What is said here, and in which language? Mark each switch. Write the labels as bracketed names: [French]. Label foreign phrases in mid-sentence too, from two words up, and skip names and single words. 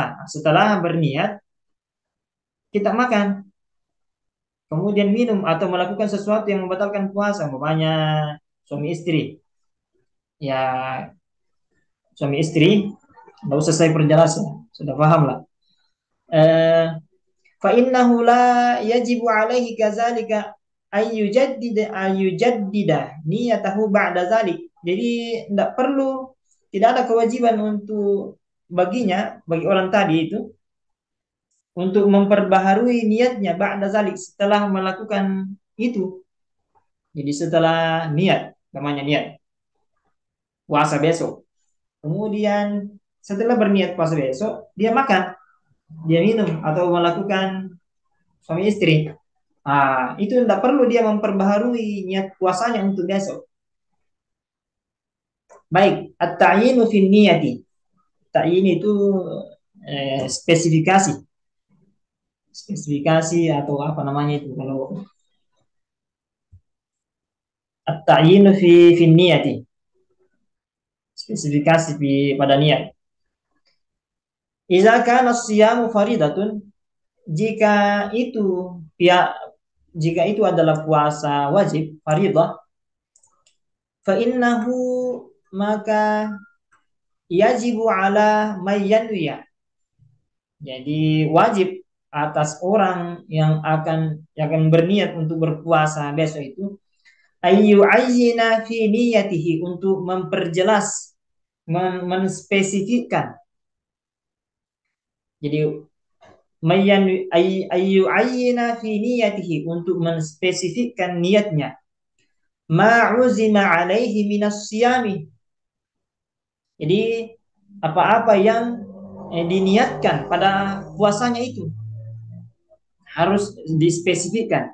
[Indonesian] Setelah berniat kita makan, kemudian minum atau melakukan sesuatu yang membatalkan puasa, umpamanya suami istri. Ya, suami istri, nggak usah saya perjelas ya, sudah paham lah. [Arabic] إيه، فإنه لا يجب عليه كذلك أن يجدد نيته بعد ذلك. [Indonesian] Jadi tidak perlu, tidak ada kewajiban untuk baginya, bagi orang tadi itu, untuk memperbaharui niatnya [Arabic] بعد ذلك, [Indonesian] setelah melakukan itu. Jadi setelah niat, namanya niat puasa besok, kemudian setelah berniat puasa besok dia makan, dia minum atau melakukan suami istri, itu tidak perlu dia memperbaharui niat puasanya untuk besok. Baik, [Arabic] التعيين في النية. [Indonesian] Ta'yin itu spesifikasi. Spesifikasi atau apa namanya itu kalau [Arabic] التعيين في النية. [Indonesian] Spesifikasi pada niat. [Arabic] إذا كان الصيام فريضة, [Indonesian] jika itu ya jika itu adalah puasa wajib faridah, [Arabic] فإنه, maka يجب على من ينوي, [Indonesian] jadi wajib atas orang yang akan berniat untuk berpuasa besok itu, [Arabic] أن يعين في نيته, [Indonesian] untuk memperjelas, menspesifikkan. [Arabic] Jadi من أن يعين في نيته, [Indonesian] untuk menspesifikkan niatnya, [Arabic] ما عزم عليه من الصيام, [Indonesian] jadi apa-apa yang diniatkan pada puasanya itu harus dispesifikkan.